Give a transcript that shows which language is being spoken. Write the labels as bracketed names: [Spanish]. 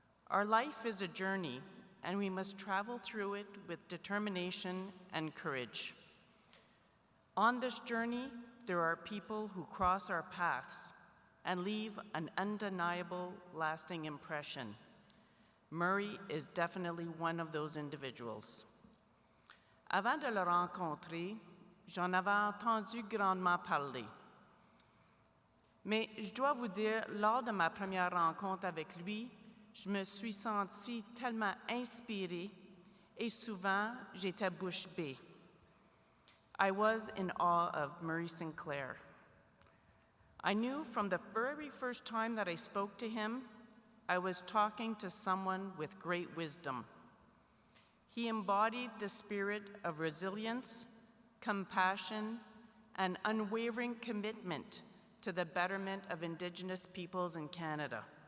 [English] Our life is a journey, and we must travel through it with determination and courage. On this journey, there are people who cross our paths and leave an undeniable, lasting impression. Murray is definitely one of those individuals. [French] Avant de le rencontrer, j'en avais entendu grandement parler. Mais je dois vous dire, lors de ma première rencontre avec lui, je me suis sentie tellement inspirée et souvent j'étais bouche bée. [English] I was in awe of Murray Sinclair. I knew from the very first time that I spoke to him, I was talking to someone with great wisdom. He embodied the spirit of resilience, compassion, and unwavering commitment to the betterment of Indigenous peoples in Canada.